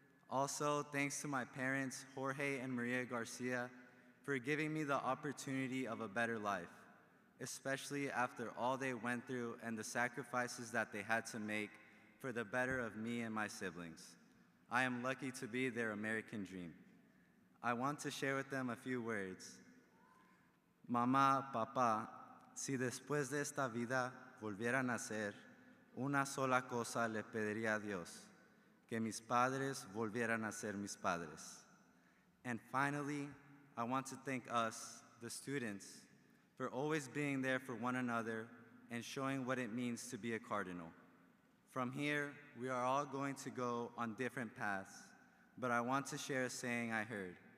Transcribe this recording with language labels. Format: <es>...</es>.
<en>Also, thanks to my parents Jorge and Maria Garcia for giving me the opportunity of a better life, especially after all they went through and the sacrifices that they had to make for the better of me and my siblings. I am lucky to be their American dream. I want to share with them a few words.</en> <es>Mamá, papá, si después de esta vida volviera a nacer, una sola cosa le pediría a Dios, que mis padres volvieran a ser mis padres.</es> <en>And finally, I want to thank us, the students, for always being there for one another and showing what it means to be a cardinal. From here, we are all going to go on different paths, but I want to share a saying I heard.</en>